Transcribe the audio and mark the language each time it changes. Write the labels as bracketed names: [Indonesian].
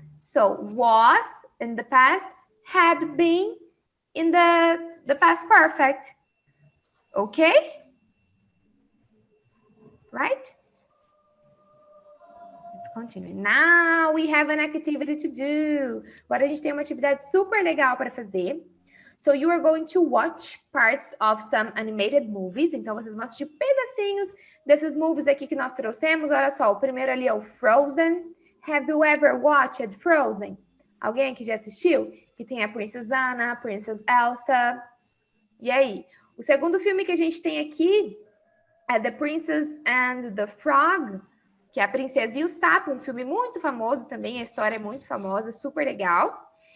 [English] So was in the past, had been in the past perfect. Okay? Right? Let's continue. Now we have an activity to do. [Portuguese] Agora a gente tem uma atividade super legal para fazer. [English] So you are going to watch parts of some animated movies. [Portuguese] Então vocês vão assistir pedacinhos desses movies aqui que nós trouxemos. Olha só, o primeiro ali é o Frozen. [English] Have you ever watched Frozen? [Portuguese] Alguém aqui já assistiu? Que tem a Princess Anna, Princess Elsa. E aí? O segundo filme que a gente tem aqui é The Princess and the Frog, que é a Princesa e o Sapo, um filme muito famoso também, a história é muito famosa, super legal.